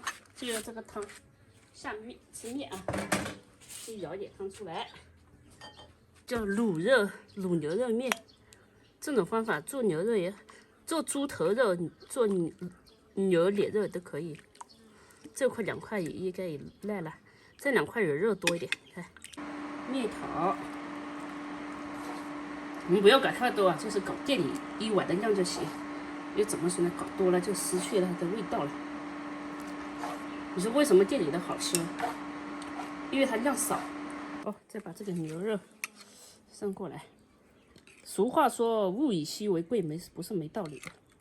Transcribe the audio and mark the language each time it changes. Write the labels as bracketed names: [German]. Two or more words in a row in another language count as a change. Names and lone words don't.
[Chinese] 就用這個湯下面吃面啊，就舀點湯出來，叫滷牛肉面。這種方法做牛肉也做豬頭肉，做牛臉肉都可以。這塊2塊也應該也爛了，這2塊有肉多一點。看面條，你們不要搞太多啊，就是搞店裡1碗的量就行。因為怎麼說呢，搞多了就失去了它的味道了。你说为什麼店裡的好吃？因為它量少。哦，再把這個牛肉上過來。俗話說物以稀為貴，不是沒道理的。